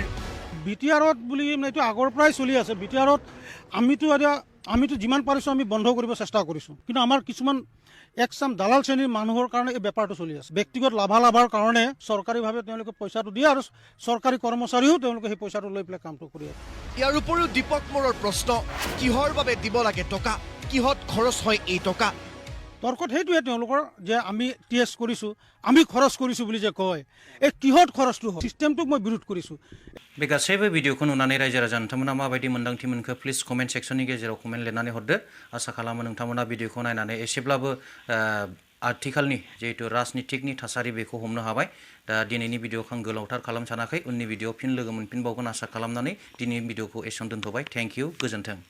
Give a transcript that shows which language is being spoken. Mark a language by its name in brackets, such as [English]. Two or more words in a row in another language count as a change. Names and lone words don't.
[Assamese] বিটিআৰত বুলি এইটো আগৰ পৰাই চলি আছে বিটিআৰত আমিতো যিমান পাৰিছোঁ আমি বন্ধ কৰিব চেষ্টা কৰিছোঁ কিন্তু আমাৰ কিছুমান একচাম দালাল শ্ৰেণীৰ মানুহৰ কাৰণে এই বেপাৰটো চলি আছে ব্যক্তিগত লাভালাভৰ কাৰণে চৰকাৰীভাৱে তেওঁলোকে পইচাটো দিয়ে আৰু চৰকাৰী কৰ্মচাৰীও তেওঁলোকে সেই পইচাটো লৈ পেলাই কামটো কৰি আছে ইয়াৰ উপৰিও দীপক মোৰৰ প্ৰশ্ন কিহৰ বাবে দিব লাগে টকা কিহত খৰচ হয় এই টকা তৰ্কত সেইটোৱে তেওঁলোকৰ যে আমি টেষ্ট কৰিছোঁ আমি খৰচ কৰিছোঁ বুলি যে কয় এই কিহত খৰচটো হয় চিষ্টেমটোক মই বিৰোধ কৰিছোঁ [Bodo] बे गासैबो भिडिअखौ नुनानै रायजो राजा नोंथांमोना माबायदि मोन्दांथि मोनखो [English] please comment sectionनि [Bodo] गेजेराव कमेन्ट लिरनानै हरदो आसा खालामो नोंथांमोना भिडिअखौ नायनानै एसेब्लाबो आथिखालनि जिहेतु राजनितिकनि थासारि बेखौ हमनो हाबाय दा दिनैनि भिडिअखौ आं गोलावथार खालाम सानाखै उननि भिडिअ फिन लोगो मोनफिनबावगोन आसा खालामनानै दिनैनि भिडिअखौ एसेयावनो दोनथ'बाय [English] thank you [Bodo] गोजोन्थों